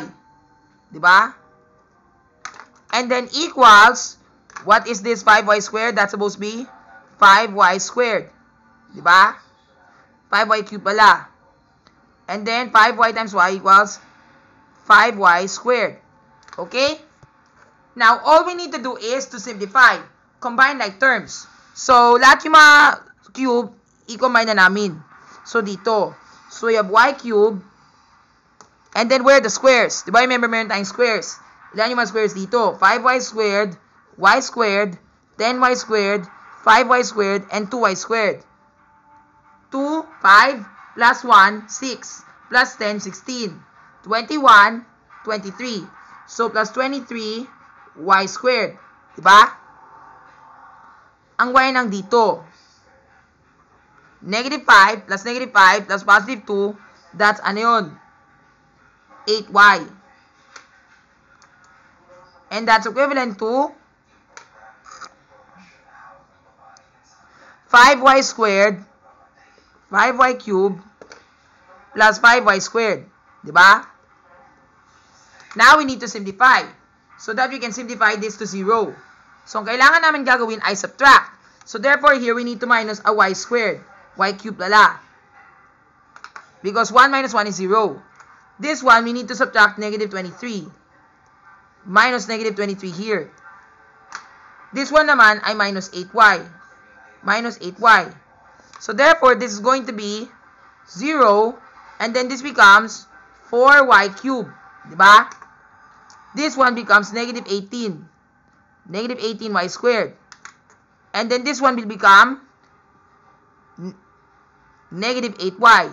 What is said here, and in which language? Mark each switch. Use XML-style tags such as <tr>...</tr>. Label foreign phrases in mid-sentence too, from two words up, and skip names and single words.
<tl>Diba?</tl> <en>And then equals, what is this 5y squared? That's supposed to be 5y squared. Diba? 5y cubed pala. And then 5y times y equals 5y squared. Okay? Now, all we need to do is to simplify. Combine like terms. So,</en> <tl>lahat yung mga cube, i-combine na namin. So, dito.</tl> <en>So, we have y cubed. And then, where are the squares?</en> <tl>Diba, remember, meron tayong squares. Ilan yung mga squares dito?</tl> <en>5y squared, y squared, 10y squared, 5y squared, and 2y squared. 2, 5, plus 1, 6, plus 10, 16. 21, 23. So, plus 23, y squared. Diba?</en> <tl>Ang y nang dito.</tl> <en>Negative 5, plus negative 5, plus positive 2, that's</en> <tl>ano yun?</tl> <en>8y. And that's equivalent to 5y squared, 5y cubed, plus 5y squared. Diba? Now, we need to simplify. So that we can simplify this to 0. So,</en> <tl>ang kailangan namin gagawin ay</tl> <en>subtract. So, therefore, here we need to minus a y squared. Y cubed lala. Because 1 minus 1 is 0. This one, we need to subtract negative 23. Minus negative 23 here. This one</en> <tl>naman ay</tl> <en>minus 8y. Minus 8y. So, therefore, this is going to be 0. And then this becomes 4y cubed. Diba? This one becomes negative 18. negative 18y squared. And then this one will become negative 8y.</en>